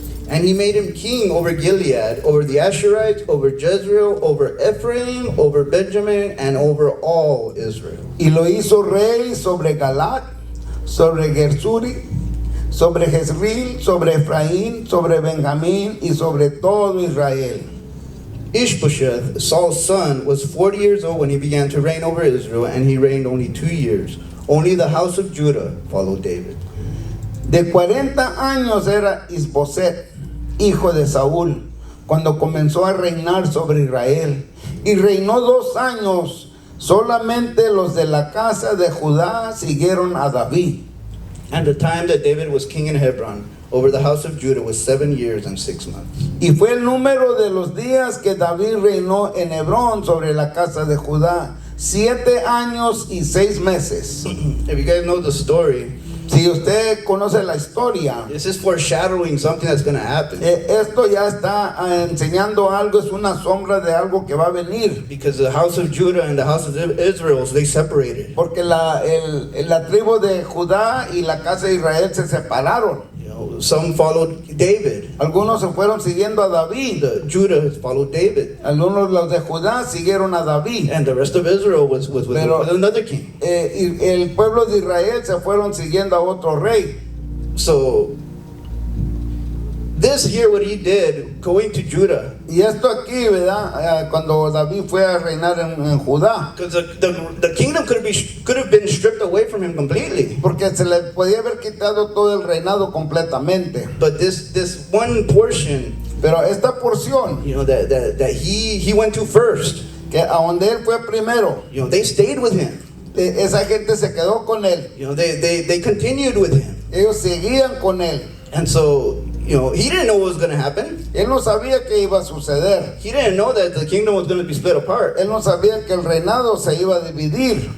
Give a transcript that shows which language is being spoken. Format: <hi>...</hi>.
<en>And he made him king over Gilead, over the Asherites, over Jezreel, over Ephraim, over Benjamin, and over all Israel.</en> <es>Y lo hizo rey sobre Galat, sobre Gersuri, sobre Jezreel, sobre Efraín, sobre Benjamín y sobre todo Israel.</es> <en>Ishbosheth, Saul's son, was 40 years old when he began to reign over Israel, and he reigned only 2 years. Only the house of Judah followed David.</en> <es>De 40 años era Isboset, hijo de Saúl, cuando comenzó a reinar sobre Israel. Y reinó 2 años. Solamente los de la casa de Judá siguieron a David.</es> <en>And the time that David was king in Hebron over the house of Judah was 7 years and 6 months.</en> <es>Y fue el número de los días que David reinó en Hebrón sobre la casa de Judá, 7 años y 6 meses.</es> <en>If you guys know the story,</en> <es>Si usted conoce la historia,</es> <en>this is foreshadowing something that's going to happen.</en> <es>esto ya está enseñando algo, es una sombra de algo que va a venir.</es> <en>Because the house of Judah and the house of Israel, they separated.</en> <es>Porque la tribu de Judá y la casa de Israel se separaron.</es> <en>You know, some followed David.</en> <es>Algunos se fueron siguiendo a David.</es> <en>Judah followed David.</en> <es>Algunos los de Judá siguieron a David.</es> <en>And the rest of Israel was with another king.</en> <es>Y el pueblo de Israel se fueron siguiendo a otro rey.</es> <en>So, this here, what he did, going to Judah,</en> <es>Y esto aquí, ¿verdad? Cuando David fue a reinar en Judá.</es> <en>because the kingdom could have been stripped away from him completely.</en> <es>Porque se le podía haber quitado todo el reinado completamente.</es> <en>But this one portion,</en> <es>Pero esta porción,</es> <en>you know, that he went to first,</en> <es>que a donde él fue primero,</es> <en>you know, they stayed with him.</en> <es>esa gente se quedó con él.</es> <en>You know, they continued with him.</en> <es>Ellos seguían con él.</es> <en>And so, you know, he didn't know what was going to happen.</en> <es>Él no sabía qué iba a suceder.</es> <en>He didn't know that the kingdom was going to be split apart.</en> <es>Él no sabía que el reinado se iba a dividir.</es>